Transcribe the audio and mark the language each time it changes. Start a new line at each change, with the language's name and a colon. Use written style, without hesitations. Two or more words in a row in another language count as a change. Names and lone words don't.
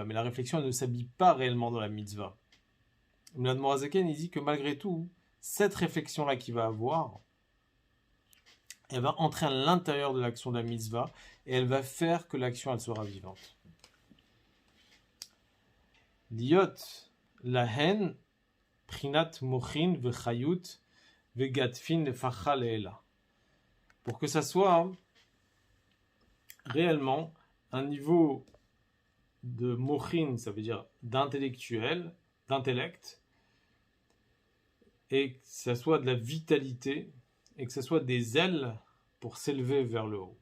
French: Mais la réflexion, elle ne s'habille pas réellement dans la mitzvah. L'Admor Hazaken, il dit que malgré tout, cette réflexion-là qu'il va avoir, elle va entrer à l'intérieur de l'action de la mitzvah et elle va faire que l'action, elle sera vivante.
Hebrew: להיות להן בחינת מוחין וחיות וגדפין לפרחא לעילא.
French: Pour que ça soit réellement un niveau de mochin, ça veut dire d'intellectuel, d'intellect, et que ça soit de la vitalité, et que ça soit des ailes pour s'élever vers le haut.